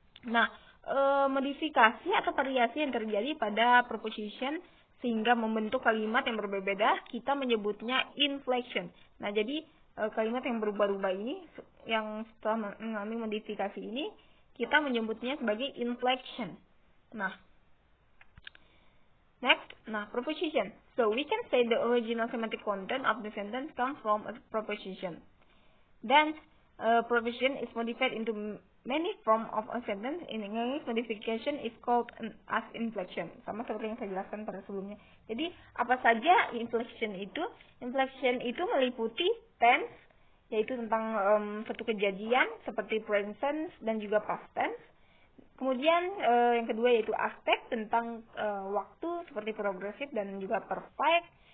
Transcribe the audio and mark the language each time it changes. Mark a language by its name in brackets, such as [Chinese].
[Indonesian] Nah, modifikasi atau variasi yang terjadi pada preposition sehingga membentuk kalimat yang berbeda, kita menyebutnya inflection. Nah, jadi kalimat yang berubah-ubah ini, yang setelah mengalami modifikasi ini, kita menyebutnya sebagai inflection. [English] Nah, next, preposition. So, we can say the original semantic content of the sentence comes from a preposition. Then, preposition is modified into many forms of a sentence. In English, modification is called as inflection. [Indonesian] Sama seperti yang saya jelaskan pada sebelumnya. Jadi, apa saja inflection itu? Inflection itu meliputi tense, yaitu tentang suatu kejadian seperti present tense dan juga past tense. Kemudian yang kedua yaitu aspek tentang waktu seperti progresif dan juga perfect.